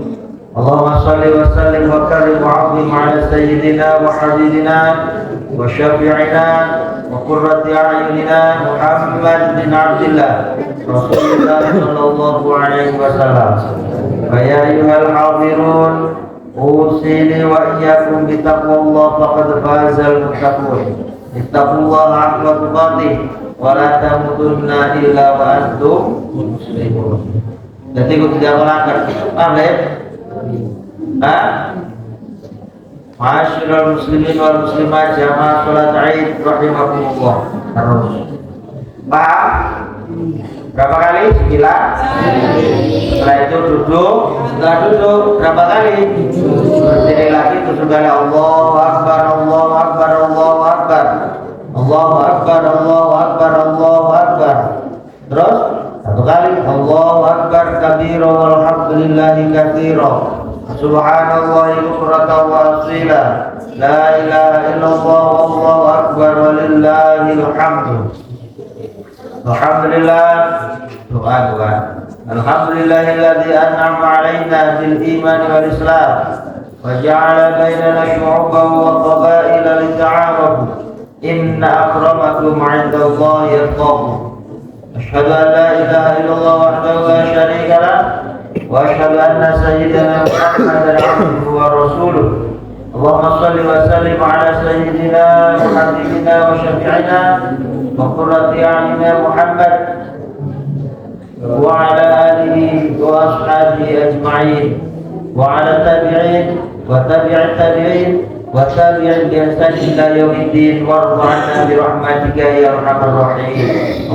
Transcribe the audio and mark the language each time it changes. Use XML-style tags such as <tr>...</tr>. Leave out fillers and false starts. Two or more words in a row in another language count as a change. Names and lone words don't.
<ar>اللهم صل وسلم وكرم وعظم على سيدنا وحبيبنا وشفيعنا وقرة أعيننا محمد بن عبد الله رسول الله صلى الله عليه وسلم. ويا أيها الحاضرون أوصيني وإياكم بتقوى الله فقد فاز المتقون. اتقوا الله حق تقاته ولا تموتن إلا وأنتم مسلمون.</ar> <id>Jadi aku tidak melanggar. Paham ya?</id> <ar>معاشر المسلمين والمسلمات جماعة صلاة العيد رحمكم الله.</ar> <id>Terus. Paham? Berapa kali? 9. Setelah itu duduk. Setelah duduk berapa kali? Berdiri lagi 7 kali.</id> <ar>الله أكبر، الله أكبر، الله أكبر، الله أكبر، الله أكبر، الله أكبر.</ar> <id>Terus 1 kali.</id> <ar>الله أكبر كبيرا والحمد لله كثيرا. سبحان الله بكرة وأصيلا. لا إله إلا الله والله أكبر ولله الحمد.</ar> <id>Alhamdulillah doa.</id> <ar>الحمد لله الذي أنعم علينا بالإيمان والإسلام وجعل بيننا شعوبا وقبائل لتعارفوا. إن أكرمكم عند الله أتقاكم. أشهد أن لا إله إلا الله وحده لا شريك له وأشهد أن سيدنا محمدا عبده ورسوله. اللهم صل وسلم على سيدنا وحبيبنا وشفيعنا وقرة أعيننا محمد وعلى آله وأصحابه أجمعين وعلى التابعين وتابعي التابعين وتابعين بإحسان إلى يوم الدين وارض عنا برحمتك يا أرحم الراحمين.</ar>